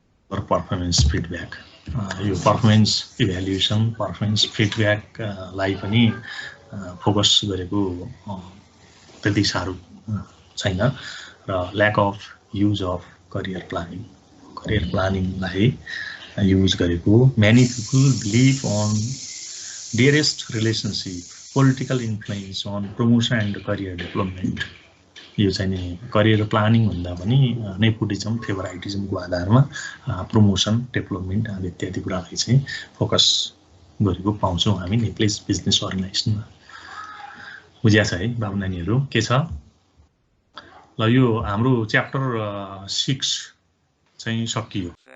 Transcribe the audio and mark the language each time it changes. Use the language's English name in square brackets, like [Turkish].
[Nepali] Performance feedback, यो performance evaluation, performance फिडब्याकलाई पनि focus गरेको त्यति साह्रो छैन। र lack of use of career प्लानिङलाई use गरेको। [English] Many people believe on dearest relationship, political influence on promotion and career development. [Nepali] यो चाहिँ नि करियर प्लानिङ भन्दा पनि नेपोटिजम, फेभराइटिजमको आधारमा प्रमोसन, डेभलपमेन्ट आदि इत्यादि कुरालाई चाहिँ फोकस गरेको पाउँछौँ हामी नेप्लिज बिजनेस अर्गनाइजेसनमा। बुझ्या छ है बाबु नानीहरू, के छ? ल यो हाम्रो च्याप्टर 6 चाहिँ सकियो।